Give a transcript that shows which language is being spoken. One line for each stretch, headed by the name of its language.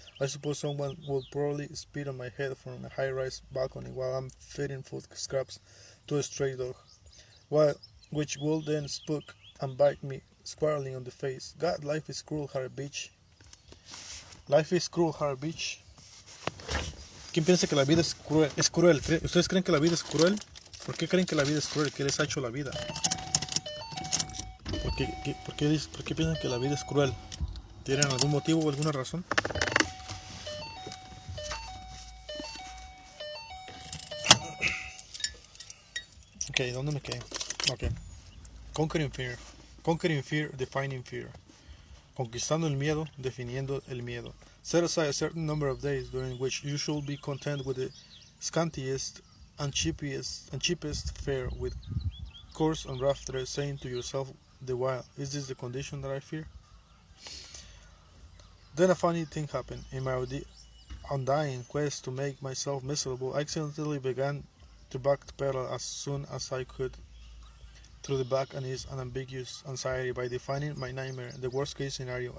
English: I suppose someone will probably spit on my head from a high-rise balcony while I'm feeding food scraps to a stray dog, which will then spook and bite me squarely on the face. God, life is cruel, hard bitch. Life is cruel, hard bitch.
Spanish: ¿Quién piensa que la vida es cruel? Es cruel. ¿Ustedes creen que la vida es cruel? ¿Por qué creen que la vida es cruel? ¿Qué les ha hecho la vida? ¿Por qué piensan que la vida es cruel? ¿Tienen algún motivo o alguna razón?
English: Ok,
Spanish: ¿dónde me quedé?
English: Ok. Conquering fear, defining fear.
Spanish: Conquistando el miedo, definiendo el miedo.
English: Set aside a certain number of days during which you should be content with the scantiest and cheapest fare, with coarse and rough thread, saying to yourself the while, is this the condition that I fear? Then a funny thing happened. In my undying quest to make myself miserable, I accidentally began to backpedal as soon as I could through the back and ease and ambiguous anxiety by defining my nightmare, the worst case scenario.